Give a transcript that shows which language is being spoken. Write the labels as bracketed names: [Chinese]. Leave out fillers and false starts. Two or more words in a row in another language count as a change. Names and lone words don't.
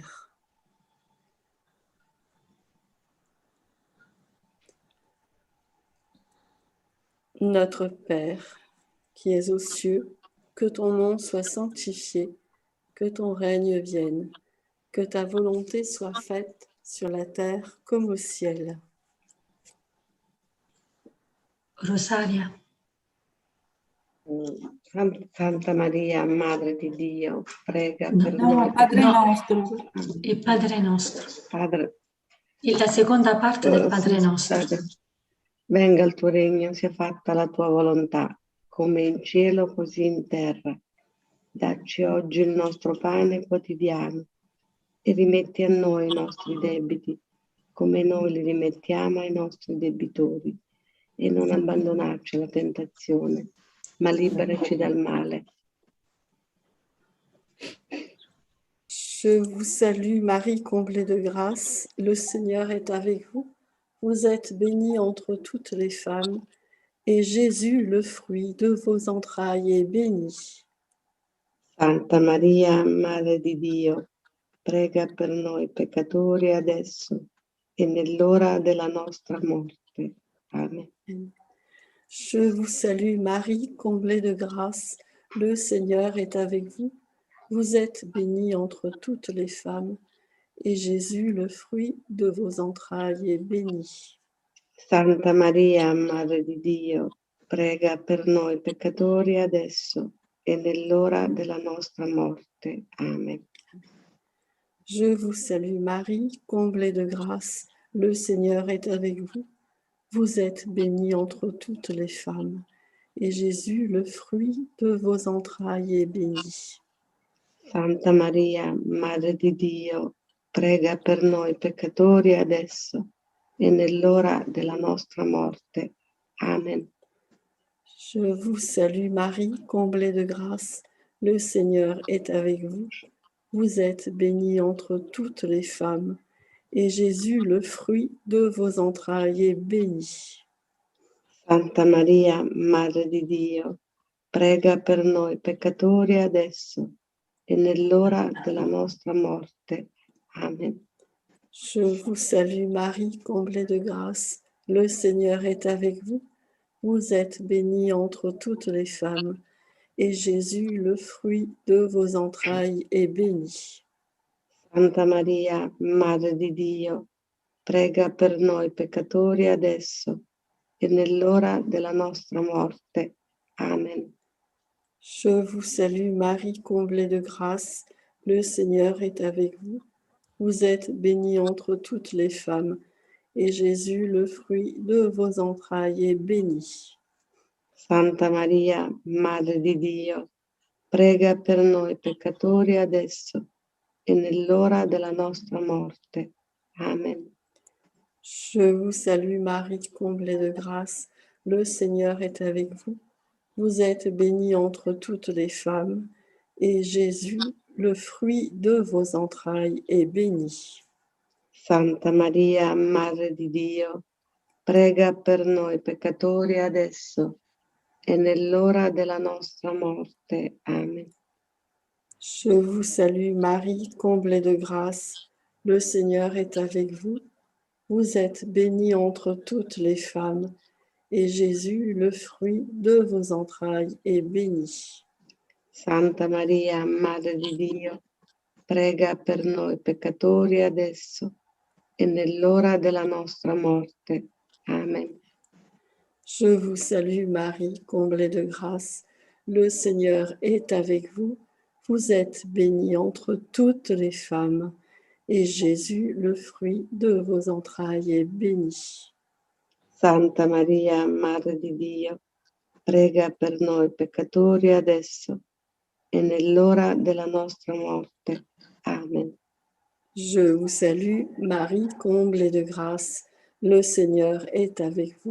[French] » Notre Père, qui es aux cieux, que ton nom soit sanctifié, que ton règne vienne, que ta volonté soit faite sur la terre comme au ciel. [Italian] Rosaria. Santa Maria, Madre di Dio, prega per noi. No, Padre nostro. E Padre nostro. Padre, E la seconda parte del Padre nostro. Scusate. Venga il tuo regno, sia fatta la tua volontà, come in cielo così in terra. Dacci oggi il nostro pane quotidiano e rimetti a noi i nostri debiti, come noi li rimettiamo ai nostri debitori. E non abbandonarci alla tentazione, ma liberaci dal male. [French] Je vous salue Marie, comblée de grâce, le Seigneur est avec vous. Vous êtes bénie entre toutes les femmes, et Jésus, le fruit de vos entrailles, est béni. [Italian] Santa Maria, Madre di Dio, prega per noi peccatori adesso e nell'ora della nostra morte. Amen. [French] Je vous salue Marie, comblée de grâce, le Seigneur est avec vous. Vous êtes bénie entre toutes les femmes, et Jésus, le fruit de vos entrailles, est béni. [Italian] Santa Maria, Madre di Dio, prega per noi peccatori adesso e nell'ora della nostra morte. Amen. [French] Je vous salue Marie, comblée de grâce, le Seigneur est avec vous. Vous êtes bénie entre toutes les femmes, et Jésus, le fruit de vos entrailles, est béni. [Italian] Santa Maria, Madre di Dio, prega per noi peccatori adesso e nell'ora della nostra morte. Amen. [French] Je vous salue Marie, comblée de grâce, le Seigneur est avec vous. Vous êtes bénie entre toutes les femmes, et Jésus, le fruit de vos entrailles, est béni. [Italian] Santa Maria, Madre di Dio, prega per noi peccatori adesso e nell'ora della nostra morte. Amen. [French] Je vous salue Marie, comblée de grâce, le Seigneur est avec vous. Vous êtes bénie entre toutes les femmes, et Jésus, le fruit de vos entrailles, est béni. [Italian] Santa Maria, Madre di Dio, prega per noi peccatori adesso e nell'ora della nostra morte. Amen. [French] Je vous salue Marie, comblée de grâce, le Seigneur est avec vous. Vous êtes bénie entre toutes les femmes, et Jésus, le fruit de vos entrailles, est béni. [Italian] Santa Maria, Madre di Dio, prega per noi peccatori adesso e nell'ora della nostra morte. Amen. [French] Je vous salue Marie, comblée de grâce, le Seigneur est avec vous. Vous êtes bénie entre toutes les femmes, et Jésus, le fruit de vos entrailles, est béni. [Italian] Santa Maria, Madre di Dio, prega per noi peccatori adesso e nell'ora della nostra morte. Amen. [French] Je vous salue Marie, comblée de grâce, le Seigneur est avec vous. Vous êtes bénie entre toutes les femmes, et Jésus, le fruit de vos entrailles, est béni. [Italian] Santa Maria, Madre di Dio, prega per noi peccatori adesso e nell'ora della nostra morte. Amen. [French] Je vous salue Marie, comblée de grâce, le Seigneur est avec vous. Vous êtes bénie entre toutes les femmes, et Jésus, le fruit de vos entrailles, est béni. [Italian] Santa Maria, Madre di Dio, prega per noi peccatori adesso e nell'ora della nostra morte. Amen. [French] Je vous salue Marie, comblée de grâce, le Seigneur est avec vous.